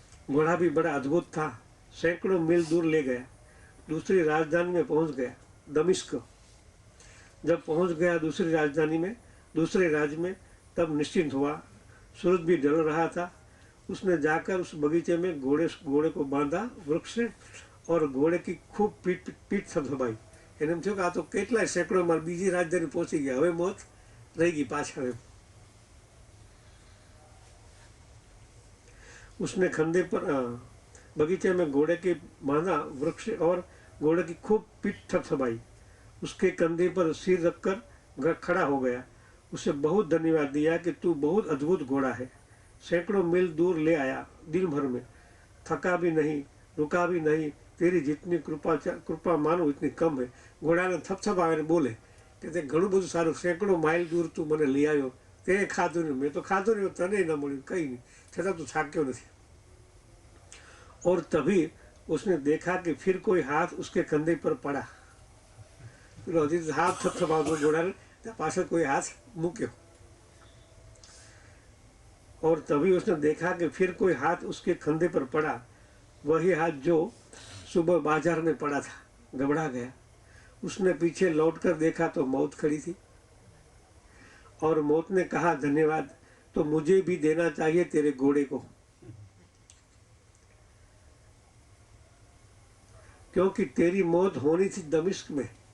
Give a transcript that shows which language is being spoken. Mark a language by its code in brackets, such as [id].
[hi] घोड़ा भी बड़ा अद्भुत था. सैकड़ों मील दूर ले गया. दूसरी राजधानी में पहुंच गया, दमिश्क. जब पहुंच गया दूसरी राजधानी में, दूसरे राज्य में, तब निश्चिंत हुआ. सूरज भी ढल रहा था. उसने जाकर उस बगीचे में घोड़े को बांधा वृक्ष से और घोड़े की खूब पीठ थपथपाई. [gu] એને એમ થયું કે આ તો કેટલાય સેંકડો માર બીજી રાજધાની પહોંચી ગયા, હવે મોત રહી ગઈ પાછળ. [hi] उसने खंधे पर बगीचे में घोड़े के बांधा वृक्ष और घोड़े की खूब पीठ थपथपाई. उसके कंधे पर सिर रखकर खड़ा हो गया. उसे बहुत धन्यवाद दिया कि तू बहुत अद्भुत घोड़ा है. सैकड़ों मील दूर ले आया दिन भर में. थका भी नहीं, रुका भी नहीं. तेरी जितनी कृपा मानो इतनी कम है. [gu] घोड़ाने थपथपाવીને બોલે કે તે ઘણું બધું સારું, સેંકડો માઇલ દૂર તું મને લઈ આવ્યો, તે ખાધું નહીં, મેં તો ખાધું નહીં, તને ન મળ્યું, કંઈ નહીં, છતાં તું થાક્યો નથી. [hi] और तभी उसने देखा कि फिर कोई हाथ उसके कंधे पर पड़ा. [gu] પેલો હજી હાથ થપથપાવતો ઘોડાને, ત્યાં પાછળ કોઈ હાથ મૂક્યો. [hi] और तभी उसने देखा कि फिर कोई हाथ उसके कंधे पर पड़ा. वही हाथ जो सुबह बाजार में पड़ा था. घबरा गया. उसने पीछे लौटकर देखा तो मौत खड़ी थी. और मौत ने कहा, धन्यवाद, तो मुझे भी देना चाहिए तेरे घोड़े को, क्योंकि तेरी मौत होनी थी दमिश्क में.